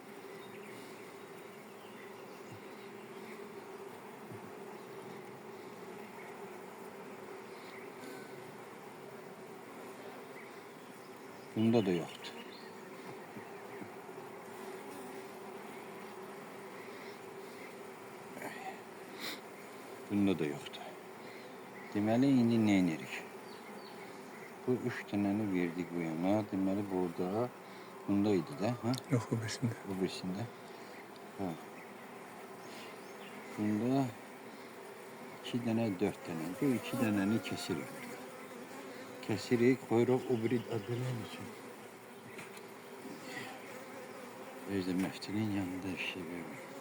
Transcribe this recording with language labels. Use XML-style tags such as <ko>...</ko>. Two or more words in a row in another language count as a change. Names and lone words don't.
<tr>Bunda da yoktu. Bunda da yoktu.</tr> <az>Deməli indi nə edirik? Bu 3 tənəni verdik bu yana. Deməli burada bunda idi də, ha?</az> <tr>Yok o birisinde.</tr> <az>Bu birisində. Ha. Bunda 2 dənə, 4 dənə. Bu 2 dənəni kesirik. Kesirik, koyuruq o biri adının için. Özde məftinin yanında şey verir.</az>